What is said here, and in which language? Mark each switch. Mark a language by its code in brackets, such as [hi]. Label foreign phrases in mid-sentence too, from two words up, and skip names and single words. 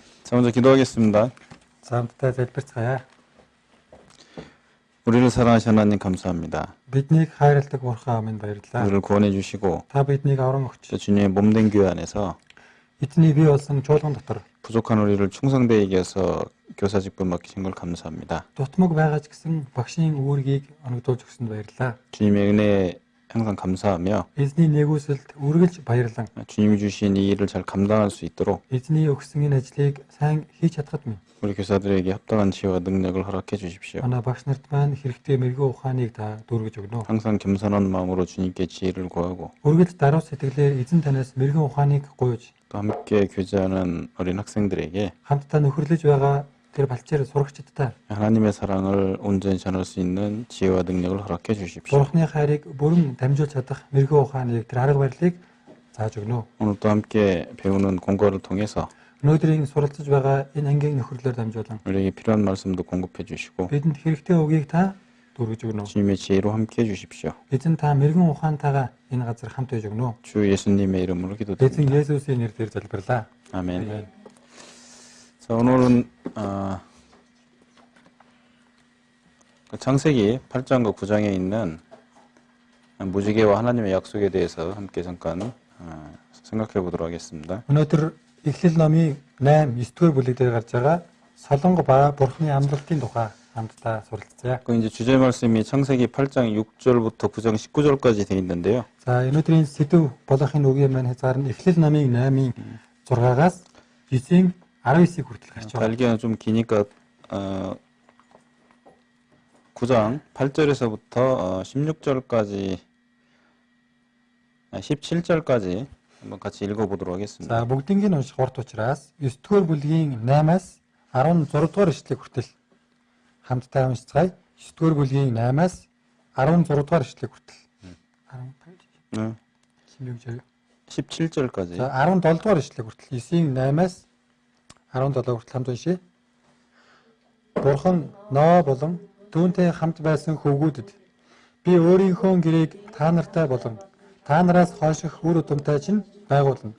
[ko] 자, 먼저 기도하겠습니다. [mn] За хамтдаа залбирцгаая. [ko] 우리를 사랑하신 하나님 감사합니다. [mn] Биднийг хайрладаг Бурхан минь баярлалаа. [ko] 우리를 구원해 주시고 [mn] Та биднийг авран өгч, [ko] 또 주님의 몸된 교회 안에서 [mn] эзний бий болсон чуулган дотор [ko] 부족한 우리를 충성되게 해서 교사 직분 맡기신 걸 감사합니다. [mn] дутмаг байгаа ч гэсэн багшийн үүргийг оногдуулж өгсөнд баярлалаа. [ko] 주님의 은혜에 항상 감사하며 [mn] Эзний нэгүсэлд үргэлж баярлан, [ko] 주님이 주신 이 일을 잘 감당할 수 있도록 [mn] эзний өгсөн энэ ажлыг сайн хийж чадхад минь [ko] 우리 교사들에게 합당한 지혜와 능력을 허락해 주십시오. [mn] манай багш нарт маань хэрэгтэй мэрэгэн ухааныг та дүүргэж өгнө. [ko] 항상 겸손한 마음으로 주님께 지혜를 구하고 [mn] Үргэлж даруй сэтгэлээр эзэн танаас мэрэгэн ухааныг гуйж, [ko] 또 함께 교제하는 어린 학생들에게 [mn] хамтдаа нөхөрлөж байгаа тэр балчээр сурагчдтай [ko] 하나님의 사랑을 온전히 전할 수 있는 지혜와 능력을 허락해 주십시오. [mn] Бурхны хайрыг бүрэн дамжуулж чадах мэрэгэн ухааныг тэр арга барилыг зааж өгнө. [ko] 오늘 또 함께 배우는 공과를 통해서 [mn] Өнөөдрийн суралцж байгаа энэ ангийн нөхөрлөөр дамжуулан [ko] 우리에게 필요한 말씀도 공급해 주시고 [mn] бидэнд хэрэгтэй үгийг та дүүргэж өгнө. [ko] 주님의 지혜로 함께 해 주십시오. [mn] Эзэн та мэрэгэн ухаантайгаа энэ газар хамт байж өгнө. [ko] 주 예수님의 이름으로 [mn] Эзэн [ko] 기도드립니다. [mn] Есүсийн нэрээр залбирлаа. [ko] 아멘. 자, 오늘은 창세기 8장과 9장에 있는 무지개와 하나님의 약속에 대해서 함께 잠깐 생각해 보도록 하겠습니다. [mn] Өнөөдөр Эхлэл номын 8, 9-р бүлэг дээр гарч байгаа Солонго ба Бурхны амлалтын тухай хамтдаа суралцъя. [ko] 그 이제 주제 말씀이 창세기 8장 6절부터 9장 19절까지 되어 있는데요. [mn] За өнөөдрийн сэдв болохын үгийн маань хязгаар нь Эхлэл номын 8-ийн 6-аас 9-ийн 19-ийг хүртэл гарч байгаа. [ko] 달기는 좀 기니까 9장 8절에서부터 16절까지 17절까지 한번 같이 읽어보도록 하겠습니다. [mn] За бүгднийг нь унших урт учраас 9-р бүлгийн 8-аас 16-р эшлэг хүртэл хамтдаа уншицгаая. 9-р бүлгийн 8-аас 16-р эшлэг хүртэл. 18 [ko] 네. 16절. 17절까지. [mn] За 17-р эшлэг хүртэл 9-ийн 8-аас 17 хүртэл хамт уншия. Бурхан Ноо болон түүнтэй хамт байсан хөвгүүдэд би өөрийнхөө гэрээг та нартай болон та нараас хойших үр удамтай чинь байгуулна.